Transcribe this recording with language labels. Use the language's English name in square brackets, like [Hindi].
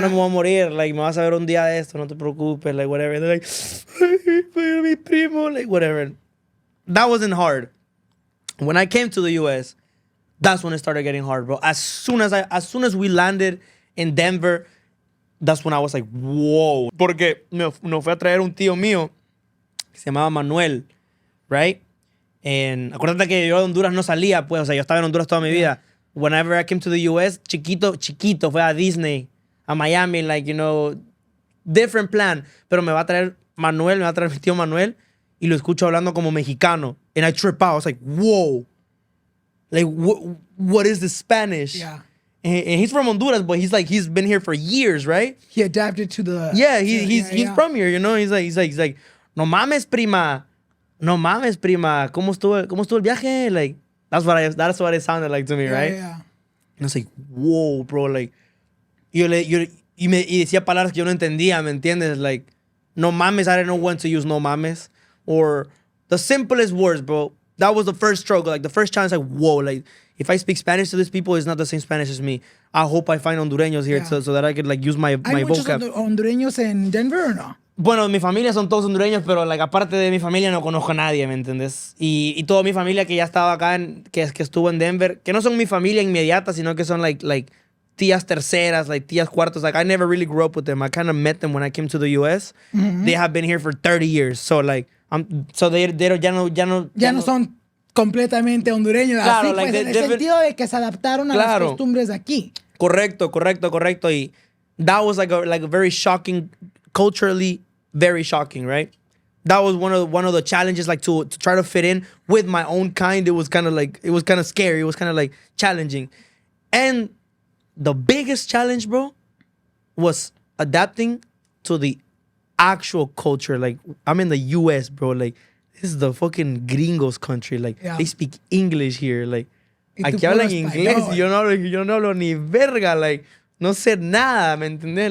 [Spanish] No me voy a morir. Like, me vas a ver un día de esto, no te preocupes, like, whatever. [English] And they're like, [Spanish] mi primo, [English] like, whatever. That wasn't hard. When I came to the U.S., that's when it started getting hard, bro. As soon as we landed in Denver, that's when I was like, whoa. [Spanish] Porque nos fue a traer un tío mío que se llamaba Manuel, right? And acuérdate que yo de Honduras no salía, pues, o sea, yo estaba en Honduras toda mi vida. [English] Whenever I came to the US, chiquito, [Spanish] fue a Disney, [English] a Miami, like, you know, different plan. [Spanish] Pero me va a traer Manuel, me va a traer mi tío Manuel, y lo escucho hablando como mexicano. [English] And I trip out. I was like, whoa. Like, what is this Spanish? Yeah. And he's from Honduras, but he's been here for years, right? He adapted to the... Yeah, he's from here, you know? He's like, [Spanish] no mames, prima. No mames, prima. ¿Cómo estuvo el viaje? [English] Like, that's what it sounded like to me, right? Yeah. And I was like, whoa, bro. [Spanish] Like, y decía palabras que yo no entendía, ¿me entiendes? [English] Like, [Spanish] no mames, [English] I didn't know when to use no mames. Or the simplest words, bro. That was the first struggle. Like, the first chance, like, whoa, like, if I speak Spanish to these people, it's not the same Spanish as me. I hope I find Hondureños here so that I could, like, use my [Spanish] ¿Hay muchos [English] vocab. [Spanish] hondureños en Denver o no? Bueno, mi familia son todos hondureños, pero like, aparte de mi familia no conozco a nadie, ¿me entiendes? Y toda mi familia que ya estaba acá, que estuvo en Denver, que no son mi familia inmediata, sino que son like tías terceras, like tías cuartos. [English] Like, I never really grew up with them. I kind of met them when I came to the U.S. They have been here for 30 years. [Spanish] So, like, ya no son completamente hondureños. Claro, así, [English] like, [Spanish] pues, en el sentido de que se adaptaron a las costumbres de aquí. Correcto. [English] Y that was like a very shocking, culturally very shocking, right? That was one of the challenges, like to try to fit in with my own kind. It was kind of scary. It was kind of like challenging. And the biggest challenge, bro, was adapting to the actual culture. Like, I'm in the US, bro. Like, this is the fucking gringos country. Like, they speak English here. [Spanish] Like, aquí hablan inglés. Yo no hablo ni verga. Like, no sé nada, ¿me entiendes?